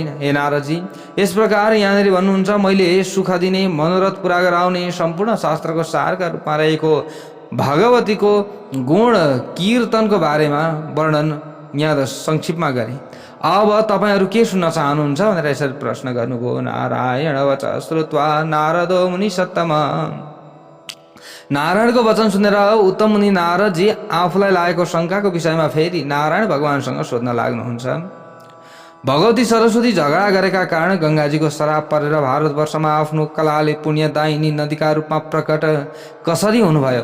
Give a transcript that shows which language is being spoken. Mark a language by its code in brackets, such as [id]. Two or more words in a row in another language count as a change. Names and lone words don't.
[ne] हे नारदजी, यस प्रकार यहाँनिर भन्नुहुन्छ मैले सुख दिने मनोरथ पुरा गराउने सम्पूर्ण शास्त्रको सारका रूपमा रहेको भगवतीको गुण कीर्तनको बारेमा वर्णन यहाँ संक्षिप्तमा गरे। अब तपाईहरू के सुन्न चाहनुहुन्छ भनेर यसरी प्रश्न गर्नुभयो। [sa] नारायण वच श्रुत्वा नारदो मुनि सत्तम। [ne] नारायणको वचन सुनेर उत्तम मुनि नारदजी आफूलाई लागेको शङ्काको विषयमा फेरि नारायण भगवानसँग सोध्न लाग्नुहुन्छ। भगवती सरस्वती झगडा गरेका कारण गङ्गाजीको श्राप परेर भारतवर्षमा आफ्नो कलाले पुण्यदायिनी नदीका रूपमा प्रकट कसरी हुनुभयो?